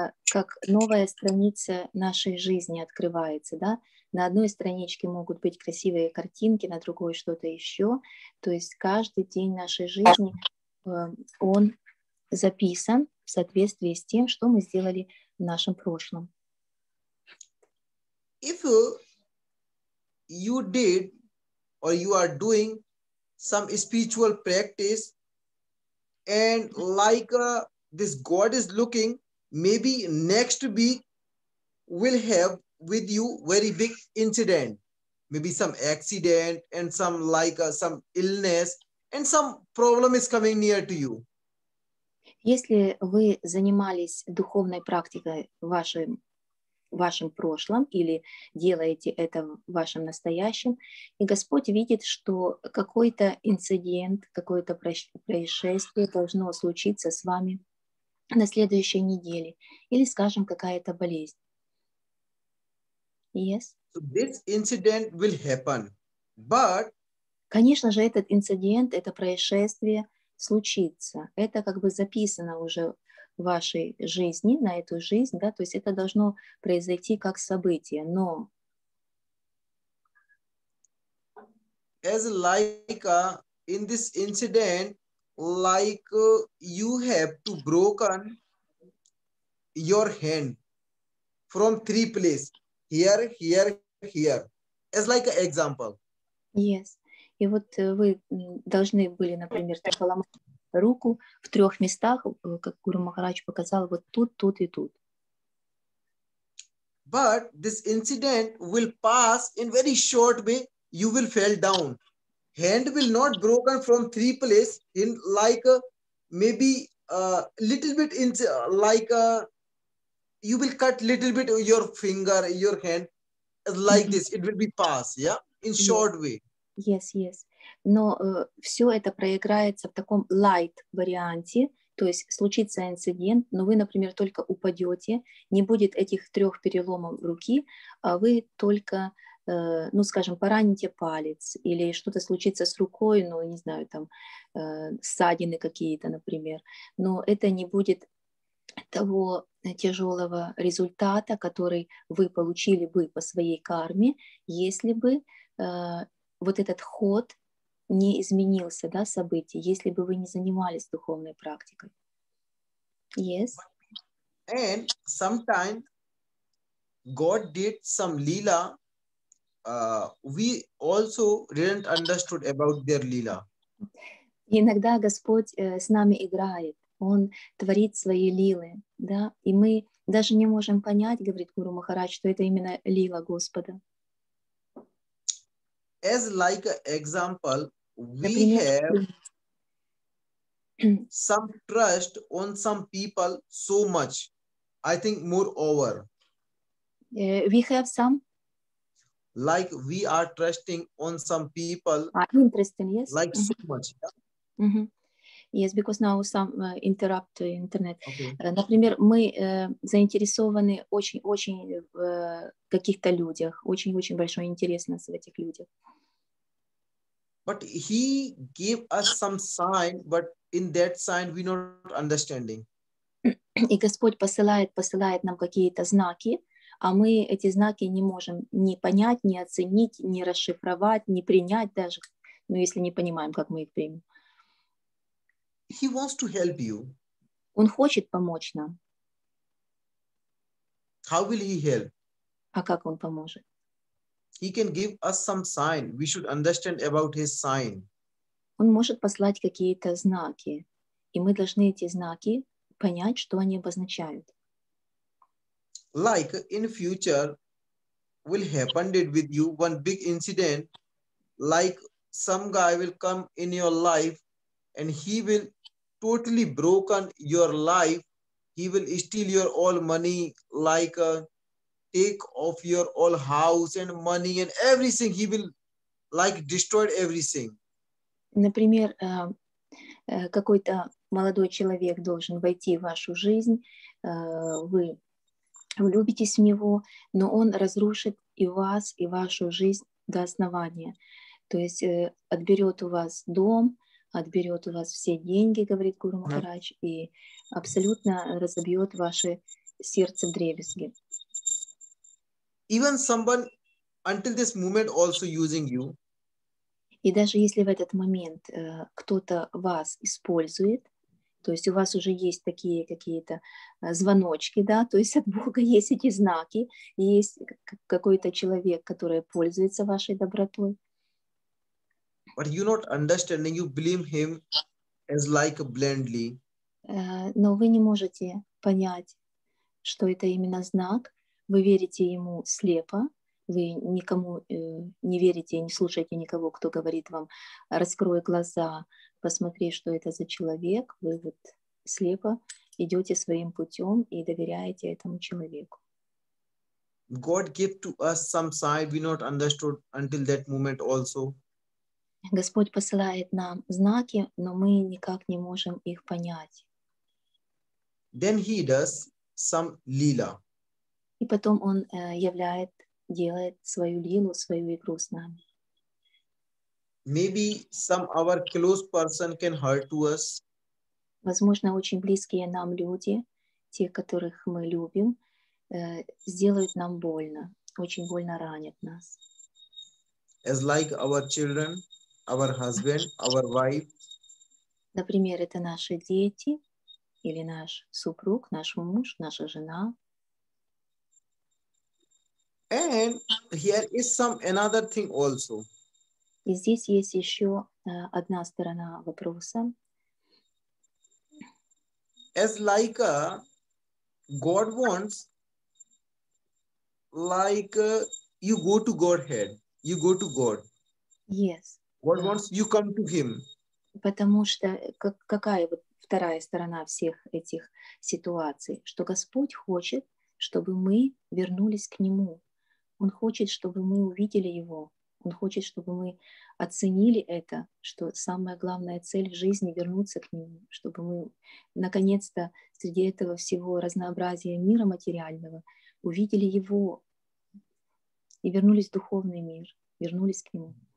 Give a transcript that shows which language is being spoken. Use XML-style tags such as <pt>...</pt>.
<ru>как новая страница нашей жизни открывается, да. На одной страничке могут быть красивые картинки, на другой что-то еще. То есть каждый день нашей жизни он записан в соответствии с тем, что мы сделали в нашем прошлом.</ru> <en>If you did or you are doing some spiritual practice and like this God is looking, maybe next week will have with you very big incident, maybe some accident and some like some illness and some problem is coming near to you.</en> <ru>Если вы занимались духовной практикой в вашем прошлом или делаете это в вашем настоящем, и Господь видит, что какой-то инцидент, какое-то происшествие должно случиться с вами на следующей неделе, или, скажем, какая-то болезнь.</ru> <en>Yes. So this incident will happen, but</en> <ru>Конечно же, этот инцидент, это происшествие случится. Это как бы записано уже в вашей жизни, на эту жизнь, да, то есть это должно произойти как событие, но</ru> <en>as like in this incident, like you have to broken your hand from three places, here, here, here, as like an example. yes.</en> <ru>И вот вы должны были, например, поломать руку в 3 местах, как Гуру Махарадж показал, вот тут, тут и тут.</ru> <en>But this incident will pass in very short way. You will fall down. Hand will not broken from three places in like maybe a little bit in like you will cut little bit your finger, your hand like this. It will be pass, yeah, in short way. Yes, yes.</en> <ru>Но все это проиграется в таком</ru> <en>light</en> <ru>варианте, то есть случится инцидент, но вы, например, только упадете, не будет этих 3 переломов руки, а вы только, ну, скажем, пораните палец или что-то случится с рукой, ну, не знаю, там, ссадины какие-то, например, но это не будет того тяжелого результата, который вы получили бы по своей карме, если бы вот этот ход не изменился, да, событий, если бы вы не занимались духовной практикой.</ru> <en>Yes. And sometimes God did some lila. We also didn't understood about their lila.</en> <ru>И иногда Господь с нами играет, Он творит свои лилы, да, и мы даже не можем понять, говорит Гуру Махарадж, что это именно лила Господа.</ru> <en>As like an example, we</en> <ru>Например,</ru> <en>have some trust on some people so much. I think moreover, we have some like we are trusting on some people interesting, yes. like so much. Yes, because now some interrupt internet. Okay.</en> <ru>Например, мы заинтересованы очень-очень в каких-то людях, очень-очень большой интерес у нас в этих людях.</ru> <en>But he gave us some sign, but in that sign we not understanding.</en> <ru>И Господь посылает нам какие-то знаки, а мы эти знаки не можем ни понять, ни оценить, ни расшифровать, ни принять даже, ну, если не понимаем, как мы их примем.</ru> <en>He wants to help you.</en> <ru>Он хочет помочь нам.</ru> <en>How will he help?</en> <ru>А как он поможет?</ru> <en>He can give us some sign. We should understand about his sign.</en> <ru>Он может послать какие-то знаки, и мы должны эти знаки понять, что они обозначают.</ru> <en>Like in future will happen with you one big incident, like some guy will come in your life and he will totally broken your life. He will steal your all money, like take off your all house and money and everything. He will like destroy everything.</en> <ru>Например, какой-то молодой человек должен войти в вашу жизнь, вы влюбитесь в него, но он разрушит и вас, и вашу жизнь до основания. То есть отберет у вас дом, отберет у вас все деньги, говорит Гуру Махарадж, и абсолютно разобьет ваше сердце вдребезги.</ru> <en>Even someone until this moment also using you,</en> <ru>И даже если в этот момент кто-то вас использует, то есть у вас уже есть такие какие-то звоночки, да, то есть от Бога есть эти знаки, есть какой-то человек, который пользуется вашей добротой.</ru> <en>but you not understanding, you blame him as like blindly.</en> <ru>Но вы не можете понять, что это именно знак, вы верите ему слепо, вы никому не верите, не слушаете никого, кто говорит вам, раскрой глаза, посмотри, что это за человек, вы вот слепо идете своим путем и доверяете этому человеку.</ru> <en>God gave to us some sign we not understood until that moment also.</en> <ru>Господь посылает нам знаки, но мы никак не можем их понять.</ru> <en>Then he does some lila.</en> <ru>И потом Он делает свою лилу, свою игру с нами.</ru> <en>Maybe some our close person can hurt to us.</en> <ru>Возможно, очень близкие нам люди, те, которых мы любим, сделают нам больно, очень больно ранят нас.</ru> <en>As like our children, our husband, our wife.</en> <ru>Например, это наши дети или наш супруг, наш муж, наша жена.</ru> <en>And here is some another thing also.</en> <ru>И здесь есть еще одна сторона вопроса.</ru> <en>As like God wants, like you go to Godhead, you go to God. Yes. God wants you come to Him.</en> <ru>Потому что какая вот вторая сторона всех этих ситуаций, что Господь хочет, чтобы мы вернулись к Нему. Он хочет, чтобы мы увидели Его. Он хочет, чтобы мы оценили это, что самая главная цель в жизни — вернуться к Нему, чтобы мы наконец-то среди этого всего разнообразия мира материального увидели Его и вернулись в духовный мир, вернулись к Нему.</ru>